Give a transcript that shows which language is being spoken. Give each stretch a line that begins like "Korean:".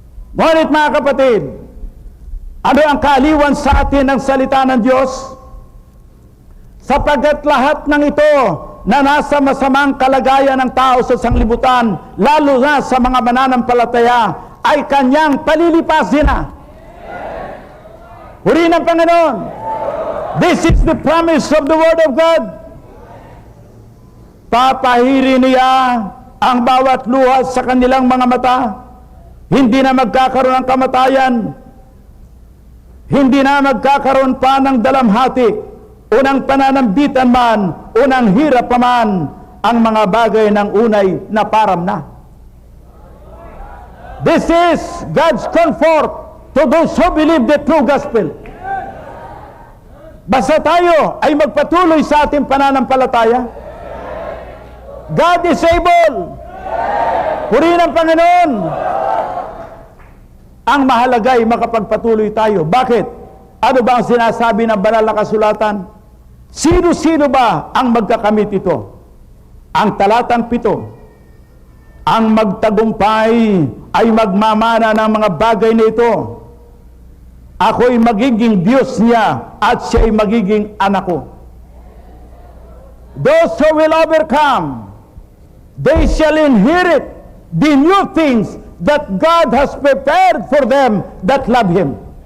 Filipino: Ngunit mga kapatid, ano ang kaaliwan sa atin ng salita ng Diyos? Sapagkat lahat ng ito na nasa masamang kalagayan ng tao sa sanglibutan, lalo na sa mga mananampalataya, ay kanyang palilipasin na. Purihin ang Panginoon.
English: This is the promise of the Word of God.
Filipino: Papahiri niya ang bawat luha sa kanilang mga mata. Hindi na magkakaroon ng kamatayan. Hindi na magkakaroon pa ng dalamhati, unang pananambitan man, unang hirap pa man, ang mga bagay ng unay na param na.
English: This is God's comfort to those who believe the true gospel.
Filipino: Basta tayo ay magpatuloy sa ating pananampalataya.
English: God is able.
Filipino: Purihin ang Panginoon. Ang mahalaga ay makapagpatuloy tayo. Bakit? Ano ba ang sinasabi ng banal na kasulatan? Sino-sino ba ang magkakamit ito? Ang talatang 7. Ang magtagumpay ay magmamana ng mga bagay na ito. Ako'y magiging Diyos niya at siya'y magiging anak ko.
English: Those who will overcome, they shall inherit the new things that God has prepared for them that love Him.